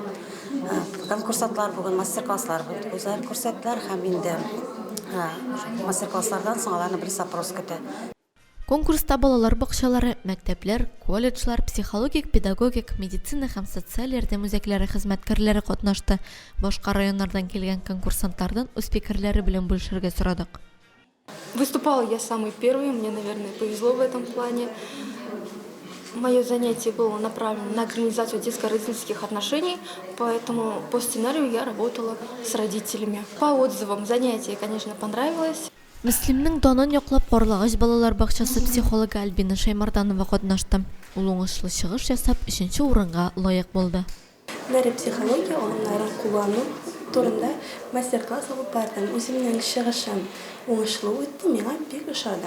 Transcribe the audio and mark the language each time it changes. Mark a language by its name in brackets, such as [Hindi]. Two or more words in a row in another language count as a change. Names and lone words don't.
[Tatar] Конкурсантлар бүген мастер-класслар үзләре күрсәттеләр һәм инде мастер-класслардан соң аларны бер опрос көтә. Конкурста балалар бакчалары, мәктәпләр, колледжлар, психологик, педагогик, медицина һәм социаль ярдәм үзәкләре хезмәткәрләре катнашты. Башка районнардан килгән конкурсантлардан үз фикерләре белән бүлешергә сорадык. [Russian] Выступала я самый первый, мне, наверное, повезло в этом плане. Мое занятие было направлено на организацию детско-родительских отношений, поэтому по сценарию я работала с родителями. По отзывам занятие, конечно, понравилось. [Tatar] Мөслимнең данын яклап Карлыгач балалар бакчасы психологы Альбина Шаймарданова катнашты. Ул уңышлы чыгыш ясап, 3нче урынга лаек булды. Психология алымнарын куллану турында мастер-класс алып бардым. Үземнең чыгышым уңышлы үтте, миңа бик ошады.